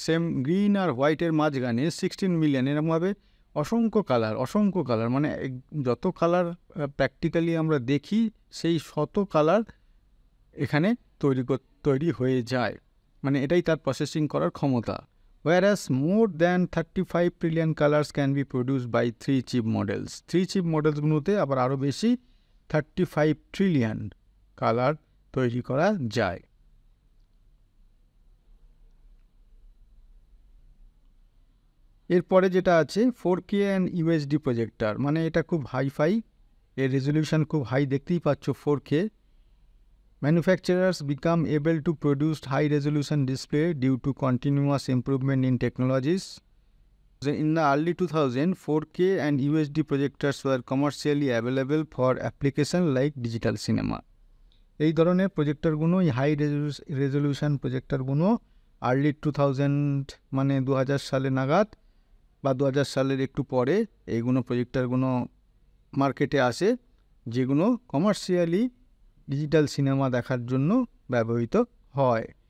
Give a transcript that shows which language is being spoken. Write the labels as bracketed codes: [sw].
[bn] Same green আর হোয়াইটের মাঝখানে 16 million, এরকমভাবে অসংখ্য কালার, মানে যত কালার প্র্যাকটিক্যালি আমরা দেখি সেই শত কালার এখানে তৈরি হয়ে যায়, মানে এটাই তার প্রসেসিং করার ক্ষমতা। [en] whereas more than 35 trillion colors can be produced by 3 chip models. [bn] 3 chip মডেলসগুলোতে আবার আরও বেশি 35 ট্রিলিয়ন কালার তৈরি করা যায়। এরপরে যেটা আছে 4K অ্যান্ড ইউএসডি প্রজেক্টর, মানে এটা খুব হাইফাই, এর রেজলিউশন খুব হাই, দেখতেই পাচ্ছ 4K। [en] Manufacturers become able to produce high-resolution display due to continuous improvement in technologies. In the early 2000s, 4K and UHD projectors were commercially available for application like digital cinema. [bn] এই ধরনের প্রজেক্টরগুলো, এই high resolution প্রজেক্টরগুলো early 2000 মানে 2000 সালে নাগাদ বা 2000 সালের একটু পরে এইগুলো প্রজেক্টরগুলো মার্কেটে আসে, যেগুলো কমার্শিয়ালি ডিজিটাল সিনেমা দেখার জন্য ব্যবহৃত হয়।